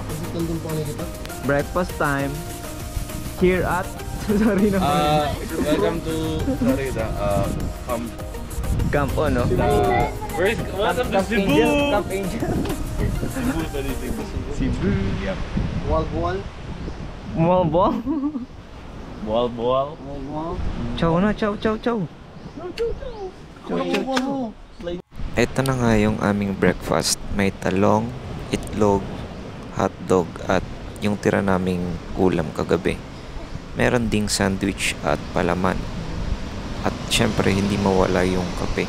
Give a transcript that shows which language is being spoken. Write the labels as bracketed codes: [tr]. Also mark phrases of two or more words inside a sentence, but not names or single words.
[tl] nandun po nakikita? [en] Breakfast time. Here at... Sorry naman. Welcome to Florida. Camp no? Welcome to Cebu! Camp Angel. Cebu. Yep. Wal-wal. Buwal-buwal. Buwal-buwal. Wal-wal. [tl] Chow na, chow. Ito na nga yung aming breakfast. May talong, itlog, hotdog at yung tira naming ulam kagabi. Meron ding sandwich at palaman. At syempre hindi mawala yung kape.